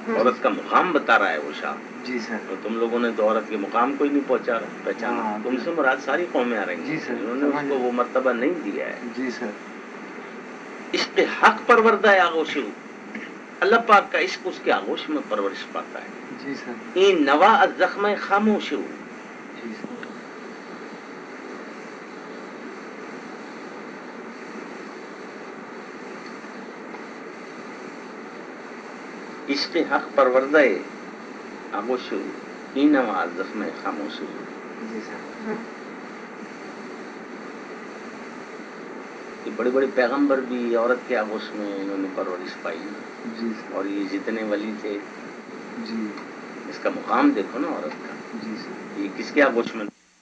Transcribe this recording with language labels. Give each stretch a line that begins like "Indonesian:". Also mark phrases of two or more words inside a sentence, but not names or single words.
Urdu: عورت کا مقام بتا رہا ہے وہ شاہ. جی سر. تو تم لوگوں نے تو عورت کے مقام کو ہی نہیں پہچانا. تم سے مراد ساری قومیں آ رہی ہیں جنہوں نے اس کو وہ مرتبہ نہیں دیا ہے. جی سر.
Persian: عشق حق پروردہ آغوش ہو،
Urdu: اللہ پاک کا عشق اس کے آغوش میں پرورش پاتا ہے. جی سر.
Persian: این نوا از زخم خاموش ہو.
Urdu: جی سر.
Persian: عشق حق پروردہ آغوش ہو، این نوا از زخم خاموش ہو.
Urdu: جی سر. یہ بڑے بڑے پیغمبر بھی عورت کے آغوش میں انہوں نے پرورش پائی. جی سر. اور یہ جتنے ولی تھے، جی اس کا مقام دیکھو نا عورت کا. جی سر. یہ کس کے آغوش میں